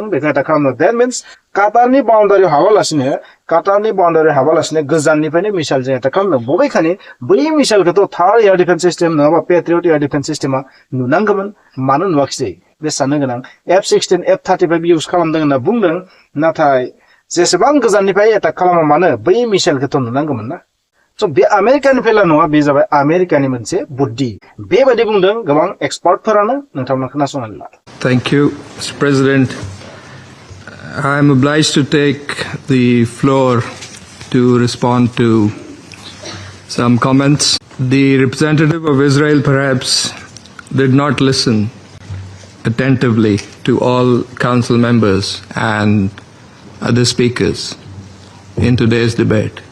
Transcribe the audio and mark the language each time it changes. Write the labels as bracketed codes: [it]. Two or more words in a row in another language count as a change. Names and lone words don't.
[brx] बेखौ एटाक खालामनो [en] that means [brx] काटारनि बाउन्डारियाव हाबालासिनो गोजाननिफ्रायनो मिसाइलजों एटाक खालामदों बबेखानि बै मिसाइलखौथ' [en] third air defense system [brx] नङाबा पेट्रियट [en] air defense systema [brx] नुनांगौमोन मानो नुवाखिसै बे साननो गोनां F-16 F-35 इउज खालामदों होनना बुंदों नाथाय जेसेबां गोजाननिफ्राय एटाक खालामा मानो बै मिसाइलखौथ' नुनांगौमोन ना So, बे आमेरिकानि नङा बे जाबाय आमेरिकानि मोनसे बुद्धि बेबायदि बुंदों गोबां एक्सपार्टफोरानो नोंथांमोना खोनासंनानै ला [en] Thank you, Mr. President. I am obliged to take the floor to respond to some comments. The representative of Israel perhaps did not listen attentively to all council members and other speakers in today's debate.